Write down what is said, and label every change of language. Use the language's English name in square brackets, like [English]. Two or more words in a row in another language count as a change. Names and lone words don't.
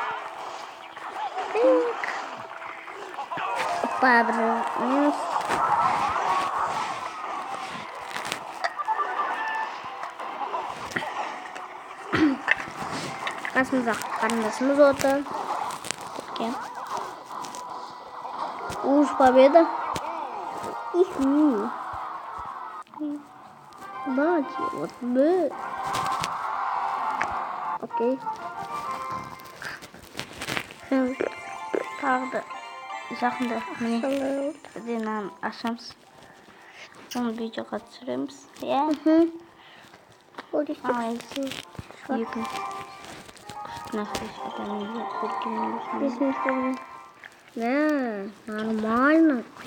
[Russian] Опа, минус. [Kazakh] Қасымызда қарындасымыз отыр. Кеткен. [Russian] Уж победа. Давайте, вот бы. Окей. [Kazakh] Тағы да жақында бірден ашамыз. Оны видеоға түсіреміз. [Russian] Нормально.